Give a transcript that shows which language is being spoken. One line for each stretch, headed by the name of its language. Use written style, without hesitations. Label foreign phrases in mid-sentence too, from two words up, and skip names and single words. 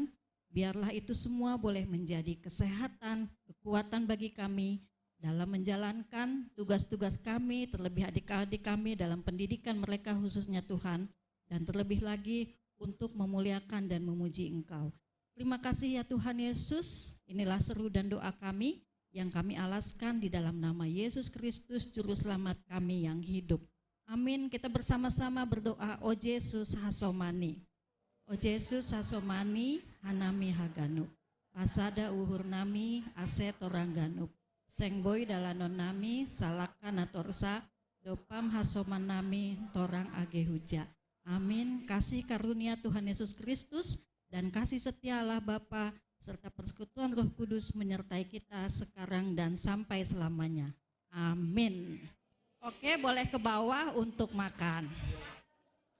Indonesian: Biarlah itu semua boleh menjadi kesehatan, kekuatan bagi kami dalam menjalankan tugas-tugas kami, terlebih adik-adik kami dalam pendidikan mereka khususnya Tuhan, dan terlebih lagi untuk memuliakan dan memuji Engkau. Terima kasih ya Tuhan Yesus, inilah seru dan doa kami yang kami alaskan di dalam nama Yesus Kristus, Juru Selamat kami yang hidup. Amin. Kita bersama-sama berdoa,
Batak Simalungun: O Yesus Hasomani. O Yesus Hasomani, Hanami Haganup, Pasada Uhur Nami, Ase Torangganup, Sengboy Dalanon Nami, Salakan Atorsa, Dopam Hasoman Nami, Torang Agehuja.
Indonesian: Amin. Kasih karunia Tuhan Yesus Kristus dan kasih setia Allah Bapa serta persekutuan Roh Kudus menyertai kita sekarang dan sampai selamanya. Amin. Oke, boleh ke bawah untuk makan.